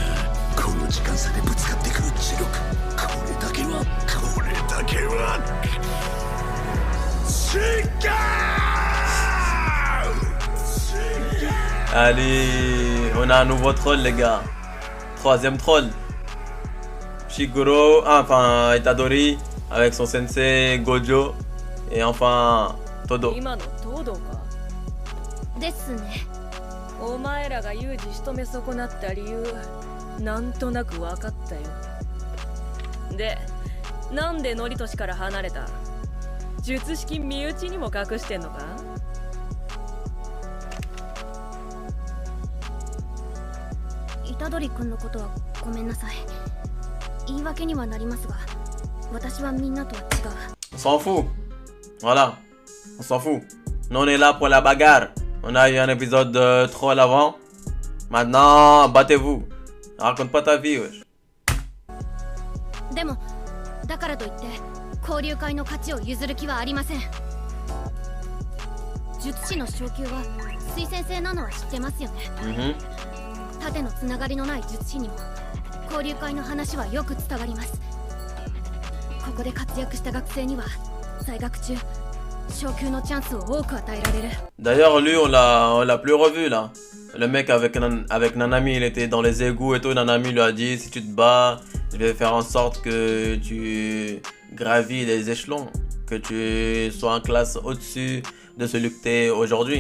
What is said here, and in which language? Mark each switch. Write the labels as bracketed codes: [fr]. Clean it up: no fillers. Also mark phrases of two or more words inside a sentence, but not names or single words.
[fr] Allez, on a un nouveau troll les gars. Troisième troll. Shiguro, enfin Itadori avec son sensei Gojo. Et enfin Todo. [ja] 今の東堂か。ですね。お前らがユージ仕留め損なった理由、なんとなく分かったよ。で、なんでノリトシから離れた？術式身内にも隠してんのか？虎杖君のことはごめんなさい。言い訳にはなりますが、私はみんなとは違う。 [fr] On s'en fout. Voilà. On s'en fout. Nous on est là pour la bagarre. On a eu un épisode de troll avant. Maintenant, battez-vous. Raconte pas ta vie, wesh. [ja] でも、だからといって交流会の勝ちを譲る気はありません。術師の昇級は推薦制なのは知ってますよね。縦のつながりのない術師にも交流会の話はよく伝わります。ここで活躍した学生には在学中昇級のチャンスを多く与えられる。 [fr] D'ailleurs, lui, on l'a plus revu là. Le mec avec Nanami, il était dans les égouts et tout. Nanami lui a dit si tu te bats, je vais faire en sorte que tu gravis les échelons, que tu sois en classe au-dessus de celui que t'es aujourd'hui.